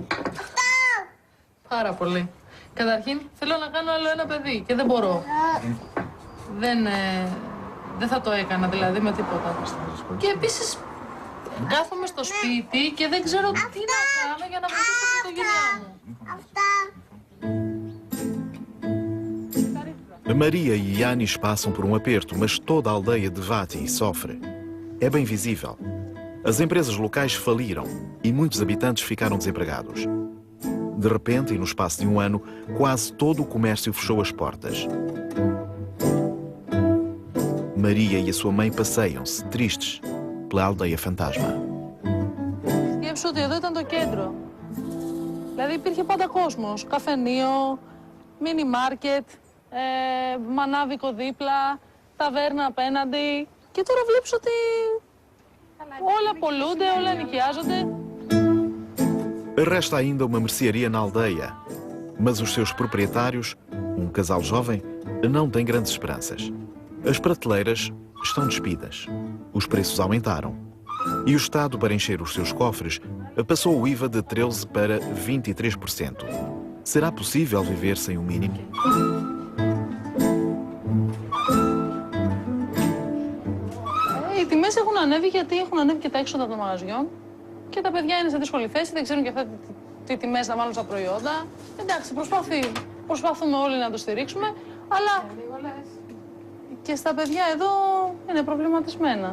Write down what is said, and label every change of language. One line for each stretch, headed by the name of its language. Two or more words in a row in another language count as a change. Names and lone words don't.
Greek: Πάρα πολύ. Καταρχήν, θέλω να κάνω άλλο ένα παιδί και δεν μπορώ. Δεν θα το έκανα δηλαδή με τίποτα. Και επίσης, κάθομαι στο σπίτι και δεν ξέρω τι να κάνω για να βοηθήσω την οικογένειά μου.
Portuguese: Maria e Yanis passam por um aperto, mas toda a aldeia de Vati sofre. É bem visível. As empresas locais faliram e muitos habitantes ficaram desempregados. De repente, e no espaço de um ano, quase todo o comércio fechou as portas. Maria e a sua mãe passeiam-se, tristes, pela aldeia fantasma.
Greek: Σκέψου ότι εδώ ήταν το κέντρο. Δηλαδή υπήρχε πάντα κόσμος. Καφενείο, μίνι μάρκετ, μανάβικο δίπλα, ταβέρνα απέναντι. Και τώρα βλέπεις ότι όλα πολλούνται, όλα νοικιάζονται.
Portuguese: Resta ainda uma mercearia na aldeia, mas os seus proprietários, um casal jovem, não têm grandes esperanças. As prateleiras estão despidas, os preços aumentaram e o Estado, para encher os seus cofres, passou o IVA de 13% para 23%. Será possível viver sem o mínimo?
Greek: Οι τιμές έχουν ανέβει γιατί έχουν ανέβει και τα έξοδα των μαγαζιών και τα παιδιά είναι σε δύσκολη θέση, δεν ξέρουν και αυτά τι τιμές να βάλουν στα προϊόντα. Εντάξει, προσπαθούμε όλοι να το στηρίξουμε, αλλά και στα παιδιά εδώ είναι προβληματισμένα.